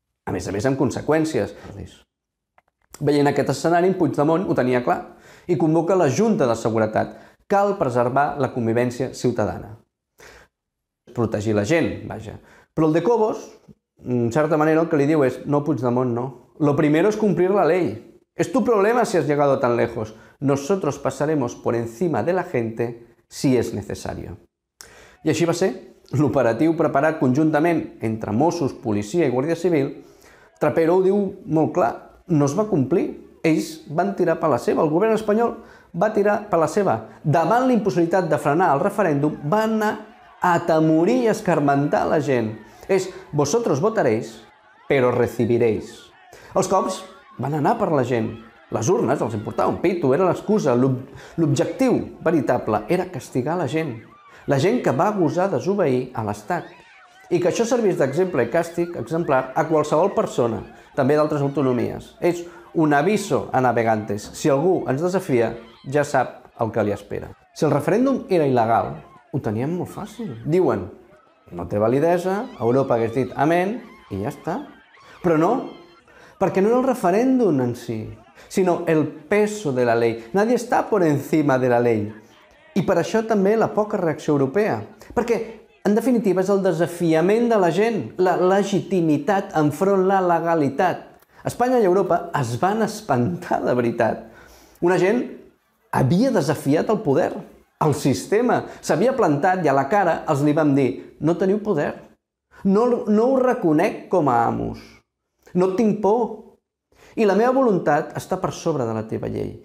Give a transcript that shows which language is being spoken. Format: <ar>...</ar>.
<ca>A més, amb conseqüències. Veient aquest escenari, Puigdemont ho tenia clar i convoca la Junta de Seguretat. Cal preservar la convivència ciutadana. Protegir la gent, vaja. Però el de Cobos, en certa manera, el que li diu és no, Puigdemont, no.</ca> <es>Lo primero es cumplir la ley. Es tu problema si has llegado tan lejos. Nosotros pasaremos por encima de la gente si es necesario.</es> <ca>I així va ser. L'operatiu preparat conjuntament entre Mossos, policia i Guàrdia Civil, Trapero ho diu molt clar, no es va complir. Ells van tirar per la seva, el govern espanyol va tirar per la seva. Davant la impossibilitat de frenar el referèndum, van anar a atemorir i escarmentar la gent.</ca> <es>És, vosotros votaréis, pero recibiréis.</es> <ca>Els cops van anar per la gent. Les urnes els importava un pito, era l'excusa. L'objectiu veritable era castigar la gent. La gent que va gosar desobeir a l'Estat. I que això servís d'exemple i càstig exemplar a qualsevol persona, també d'altres autonomies. És</ca> <es>un aviso a navegantes.</es> <ca>Si algú ens desafia, ja sap el que li espera. Si el referèndum era il·legal, ho teníem molt fàcil. Diuen, no té validesa, Europa hagués dit amén i ja està. Però no, perquè no era el referèndum en si, sinó</ca> <es>el peso de la ley. Nadie está por encima de la ley.</es> <ca>I per això també la poca reacció europea. Perquè, en definitiva, és el desafiament de la gent, la legitimitat enfront la legalitat. Espanya i Europa es van espantar de veritat. Una gent havia desafiat el poder, el sistema, s'havia plantat i a la cara els li vam dir no teniu poder, no ho reconec com a amos, no et tinc por i la meva voluntat està per sobre de la teva llei.</ca>